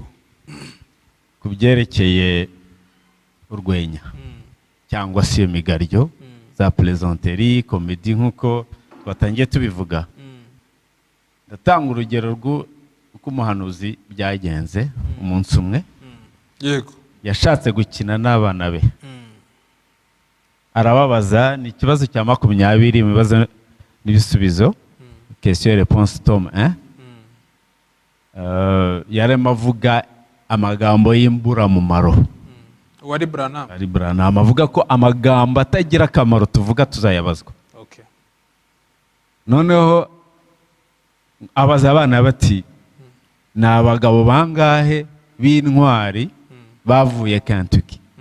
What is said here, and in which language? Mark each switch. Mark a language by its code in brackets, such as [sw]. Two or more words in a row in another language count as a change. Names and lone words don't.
[rw] Ku byerekeye urwenya cyangwa se imigaryo za plaisanterie, comedy nk'uko twatangiye tubivuga. Ndatanga urugero rw'uko umuhanuzi byagenze umunsi umwe. Yego. Yashatse gukina n'abana be, arababaza, ni ikibazo cya 20 mu bibazo n'ibisubizo, [fr] question réponse tome 1. [rw] Yarema avuga amagambo y'imburamumaro. Wari Branham? Ari Branham avuga ko amagambo atagira akamaro tuvuga tuzayabazwa. Okay. Noneho abaza abana bati, ni abagabo bangahe b'intwari bavuye Kentucky?